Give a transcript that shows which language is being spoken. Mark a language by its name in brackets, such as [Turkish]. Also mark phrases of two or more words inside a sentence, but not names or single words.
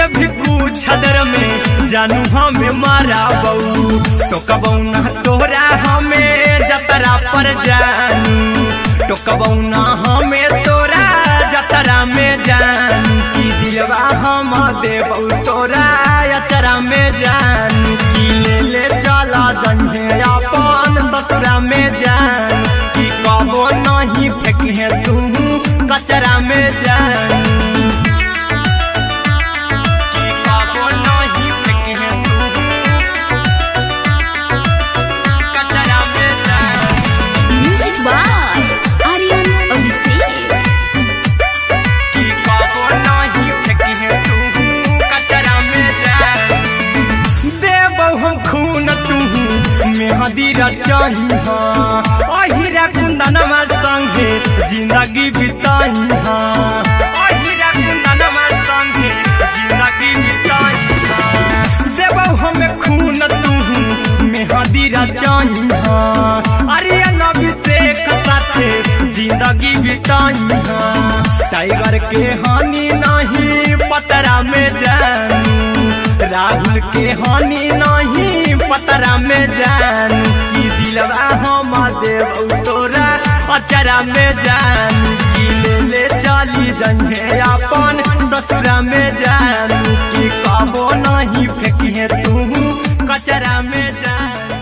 [Maithili] भी पूछ देर में जानू हमें माराबौ टोकबौ ना तोरा हमें जतरा पर जानू टोकबौ ना हमें तोरा जतरा में जानू की दिलवा हम देबौ तोरा अचरा में जानू की ले ले चला जइहे अपन ससुरा में जान की कबो नहीं फेंकिहे तू कचरा में जानू की कबो नहीं फेंकिहे तू कचरा में जानू। [English] म्यूजिक बाय आर्यन अभिषेक। [Maithili] की कबो नहीं फेंकिहे तू कचरा में जान देबौ हम खून तू मेहदी रचही अहिरा कुंदनमा संगे जिंदगी बिताई अहिरा कुंदनमा संगे जिंदगी बिताई देबौ हमें खून तू मेहदी रचही आर्यन अभिषेक साथे जिंदगी बिताई टाइगर के हानि नहीं पतरा में जानू राहुल के हानि नहीं पतरा में जानू की दिलवा हम देबौ तोरा अचरा में जानू की ले ले चली जइहे अपन ससुरा में जानू की कबो नहीं फेंकिहे तू कचरा में जानू।